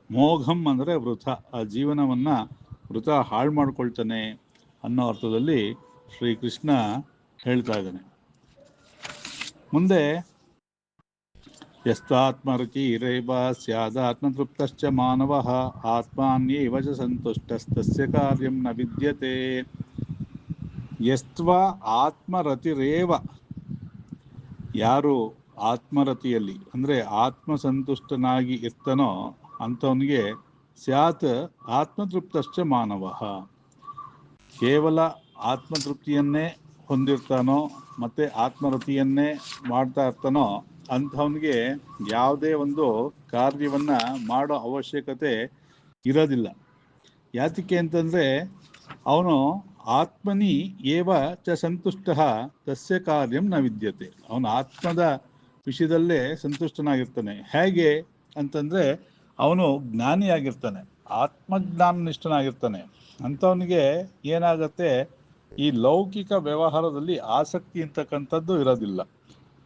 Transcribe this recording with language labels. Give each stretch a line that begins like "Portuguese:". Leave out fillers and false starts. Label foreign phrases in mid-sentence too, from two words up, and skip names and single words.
Kannada: ಮೋಘಂ ಅಂದರೆ ವೃಥ, ಆ ಜೀವನವನ್ನು ವೃಥ ಹಾಳು ಮಾಡ್ಕೊಳ್ತಾನೆ ಅನ್ನೋ ಅರ್ಥದಲ್ಲಿ ಶ್ರೀಕೃಷ್ಣ ಹೇಳ್ತಾ ಇದ್ದಾನೆ.
Sanskrit: ಮುಂದೆ ಯಸ್ತಾತ್ಮರುಚಿರೇವ ಸ್ಯಾದಾತ್ಮತೃಪ್ತಶ್ಚ ಮಾನವಃ ಆತ್ಮಾನ್ಯೇವ ಚ ಸಂತುಷ್ಟಸ್ತಸ್ಯ ಕಾರ್ಯಂ ನ ವಿದ್ಯತೆ. ಯಸ್ತ್ವಾ ಆತ್ಮರತಿರೇವ,
Kannada: ಯಾರು ಆತ್ಮರತಿಯಲ್ಲಿ ಅಂದರೆ ಆತ್ಮಸಂತುಷ್ಟನಾಗಿ ಇರ್ತಾನೋ ಅಂಥವನಿಗೆ
Sanskrit: ಸ್ಯಾತ್ ಆತ್ಮತೃಪ್ತಶ್ಚ ಮಾನವಃ,
Kannada: ಕೇವಲ ಆತ್ಮತೃಪ್ತಿಯನ್ನೇ ಹೊಂದಿರ್ತಾನೋ ಮತ್ತು ಆತ್ಮರತಿಯನ್ನೇ ಮಾಡ್ತಾ ಇರ್ತಾನೋ ಅಂಥವನಿಗೆ ಯಾವುದೇ ಒಂದು ಕಾರ್ಯವನ್ನು ಮಾಡೋ ಅವಶ್ಯಕತೆ ಇರೋದಿಲ್ಲ. ಯಾತಕ್ಕೆ ಅಂತಂದರೆ ಅವನು
Sanskrit: ಆತ್ಮನಿ ಏವ ಚ ಸಂತುಷ್ಟ ತಸ್ಯ ಕಾರ್ಯಂ ನ ವಿದ್ಯತೆ.
Kannada: ಅವನು ಆತ್ಮದ ವಿಷಯದಲ್ಲೇ ಸಂತುಷ್ಟನಾಗಿರ್ತಾನೆ. ಹೇಗೆ ಅಂತಂದರೆ ಅವನು ಜ್ಞಾನಿಯಾಗಿರ್ತಾನೆ, ಆತ್ಮಜ್ಞಾನನಿಷ್ಠನಾಗಿರ್ತಾನೆ. ಅಂಥವನಿಗೆ ಏನಾಗತ್ತೆ, ಈ ಲೌಕಿಕ ವ್ಯವಹಾರದಲ್ಲಿ ಆಸಕ್ತಿ ಅಂತಕ್ಕಂಥದ್ದು ಇರೋದಿಲ್ಲ.